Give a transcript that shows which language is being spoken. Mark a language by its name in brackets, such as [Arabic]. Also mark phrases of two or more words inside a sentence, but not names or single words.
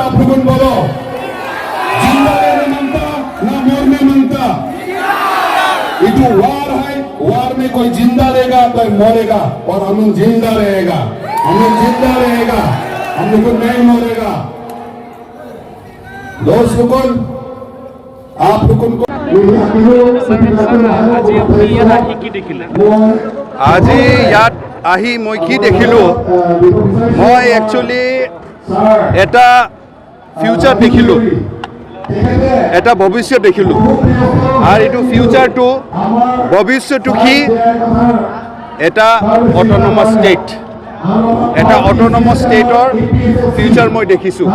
[Hindi] आप लोग बोलो जिंदा रहने मांगता न मरने मांगता। ये तो वार है, वार में कोई जिंदा रहेगा कोई मरेगा और हम लोग जिंदा रहेगा। हम लोग जिंदा रहेगा, हम लोग नहीं मरेगा। दोस्त लोगों आप लोगों को [Assamese] আজি ইয়াত আহি মই কি দেখিলোঁ, মই একচুৱেলি এটা ফিউচাৰ দেখিলোঁ, এটা ভৱিষ্যত দেখিলোঁ। আৰু এইটো ফিউচাৰটো ভৱিষ্যতটো কি, এটা [English] autonomous state, [Assamese] এটা [English] autonomous stateৰ [Assamese] ফিউচাৰ মই দেখিছোঁ।